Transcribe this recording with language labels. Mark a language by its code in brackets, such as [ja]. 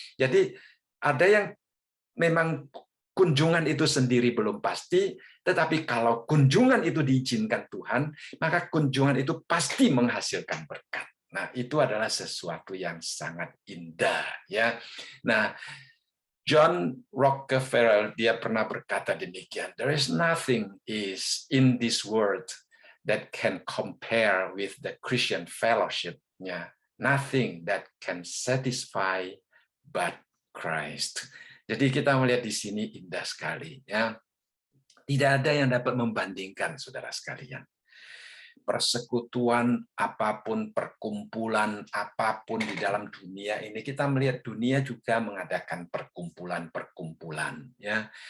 [id] Jadi ada yang memang kunjungan itu sendiri belum pasti, tetapi kalau kunjungan itu diizinkan Tuhan, maka kunjungan itu pasti menghasilkan berkat. Nah, itu adalah sesuatu yang sangat indah, ya. Nah, John Rockefeller dia pernah berkata demikian, [en] there is nothing is in this world that can compare with the Christian fellowship. Ya, nothing that can satisfy but Christ. [id] Jadi kita melihat di sini indah sekali, ya. Tidak ada yang dapat membandingkan, saudara sekalian. Persekutuan apapun, perkumpulan apapun di dalam dunia ini, kita melihat dunia juga mengadakan perkumpulan-perkumpulan, ya.